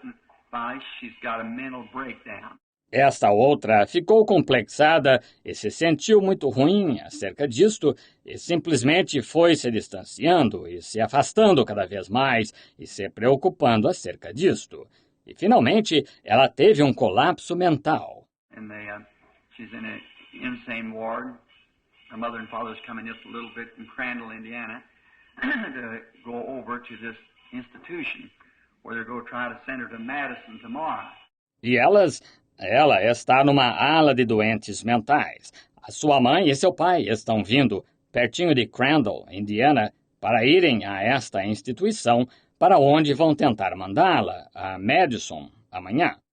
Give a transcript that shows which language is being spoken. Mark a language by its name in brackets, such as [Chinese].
[English] And finally, she's got a mental breakdown. [Portuguese] Esta outra ficou complexada e se sentiu muito ruim acerca disto e simplesmente foi se distanciando e se afastando cada vez mais e se preocupando acerca disto. E finalmente ela teve um colapso mental. [English] And she's in an insane ward. Her mother and father's coming just a little bit from Crandall, Indiana, to go over to this institution where they're going to try to send her to Madison tomorrow. [Portuguese] E ela está numa ala de doentes mentais. A sua mãe e seu pai estão vindo pertinho de Crandall, Indiana, para irem a esta instituição, para onde vão tentar mandá-la a Madison amanhã.